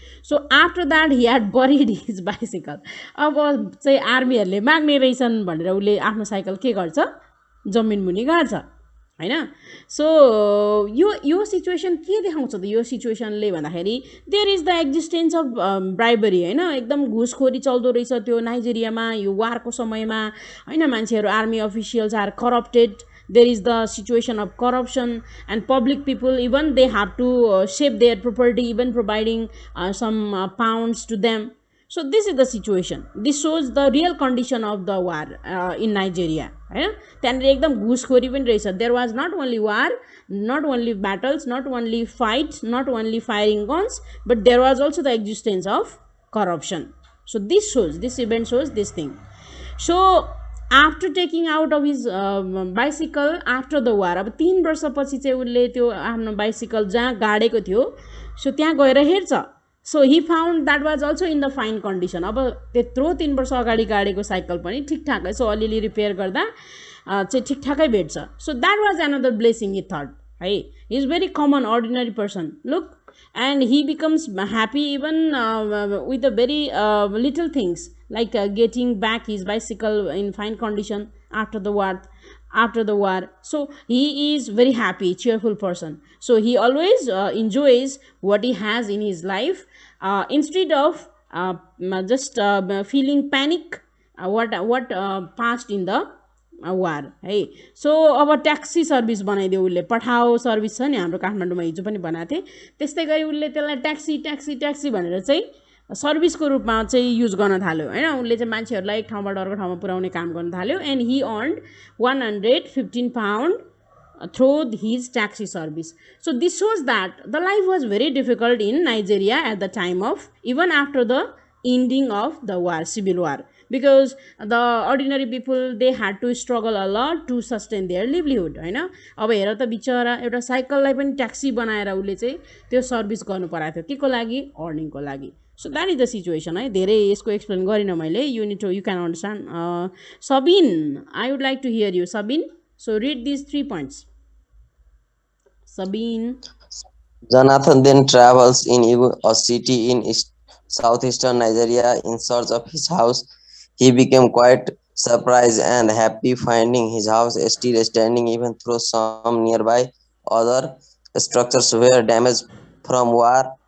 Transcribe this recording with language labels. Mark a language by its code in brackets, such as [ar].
[en] So after that he had buried his bicycle. [ne] अब चाहिँ आर्मीहरूले माग्ने रहेछन् भनेर उसले आफ्नो साइकल के गर्छ, जमिन मुनि गाड्छ, होइन। सो यो सिचुएसन के देखाउँछ त यो सिचुएसनले भन्दाखेरि [en] there is the existence of bribery, [ne] होइन। एकदम घुसखोरी चल्दो रहेछ त्यो नाइजेरियामा यो वारको समयमा, होइन। [en] मान्छेहरू, army officials are corrupted, there is the situation of corruption, and public people, even they have to shape their property, even providing some pounds to them. So this is the situation. This shows the real condition of the war in Nigeria, होइन। [ne] त्यहाँनिर एकदम घुसखोरी पनि रहेछ। [en] there was not only war, not only battles, not only fight, not only firing guns, but there was also the existence of corruption. So this event shows this thing. So after taking out of his bicycle after the war, [ne] अब 3 वर्षपछि चाहिँ उसले त्यो आफ्नो bicycle जहाँ गाडेको थियो so त्यहाँ गएर हेर्छ। [en] So he found that was also in the fine condition. [ne] अब त्यत्रो 3 वर्ष अगाडि गाडेको साइकल पनि ठिकठाकै, सो अलिअलि रिपेयर गर्दा चाहिँ ठिकठाकै भेट्छ। [en] So that was another blessing he thought, है। He is very common ordinary person, look, and he becomes happy even with the very little things, like getting back his bicycle in fine condition after the war. So he is very happy, cheerful person. So he always enjoys what he has in his life, instead of just feeling panic what passed in the war, है। [ne] So अब taxi service बनाइदियो उसले, पठाओ service छ नि हाम्रो काठमाडौँमा, हिजो पनि बनाएको थिएँ, त्यस्तै गरी उसले त्यसलाई ट्याक्सी भनेर चाहिँ सर्भिसको रूपमा चाहिँ युज गर्न थाल्यो, होइन। उसले चाहिँ मान्छेहरूलाई एक ठाउँबाट अर्को ठाउँमा पुर्याउने काम गर्न थाल्यो। [en] And he earned 115 pound through his taxi service. So this shows that the life was very difficult in Nigeria at the time of, even after the ending of the war, civil war, because the ordinary people, they had to struggle a lot to sustain their livelihood, होइन। [ne] अब हेर त बिचरा एउटा साइकललाई पनि taxi बनाएर उसले चाहिँ त्यो सर्भिस गर्नु परेको थियो, के को लागि, अर्निङको लागि। [en] So that is the situation, है। [ne] धेरै यसको एक्सप्लेन गरिनँ मैले, [en] You can understand. Sabin, I would like to hear you, Sabin. So read this 3 points, Sabin. Jonathan then travels in a city in southeastern Nigeria in search of his house. He became quite surprised and happy finding his house still standing, even though some nearby other structures were damaged from war.